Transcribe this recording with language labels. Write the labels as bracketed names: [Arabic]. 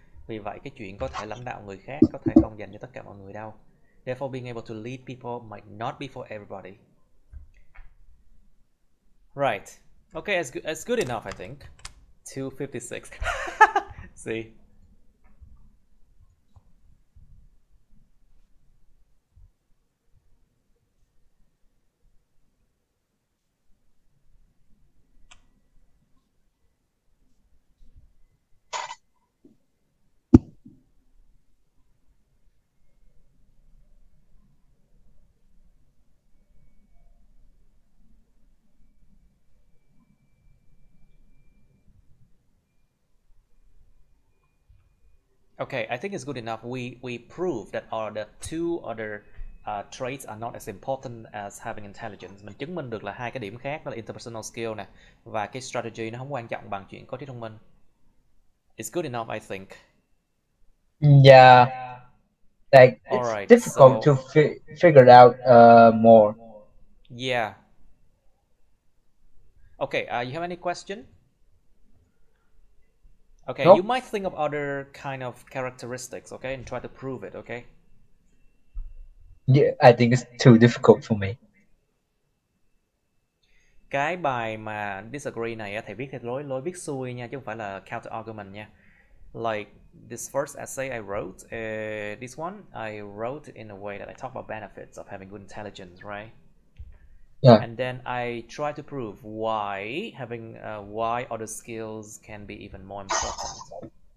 [Vietnamese] Vì vậy cái chuyện có thể lãnh đạo người khác có thể không dành cho tất cả mọi người đâu. [English] Therefore, being able to lead people might not be for everybody. Right. Okay, it's good enough, I think. 256. See. Okay, I think it's good enough. We proved that the two other traits are not as important as having intelligence. [Vietnamese] Mình chứng minh được là hai cái điểm khác, đó là interpersonal skill nè và cái strategy nó không quan trọng bằng chuyện có trí thông minh. [English] It's good enough, I think. Yeah, like it's difficult to figure it out more. Yeah. Okay, you have any question? Okay, nope. You might think of other kind of characteristics, okay, and try to prove it, okay? Yeah, I think it's too difficult for me. [Vietnamese] Cái bài mà disagree này thầy viết theo lối viết xuôi nha, chứ không phải là counter argument nha. [English] Like this first essay I wrote, this one I wrote in a way that I talk about benefits of having good intelligence, right? Yeah. And then I try to prove why having why other skills can be even more important.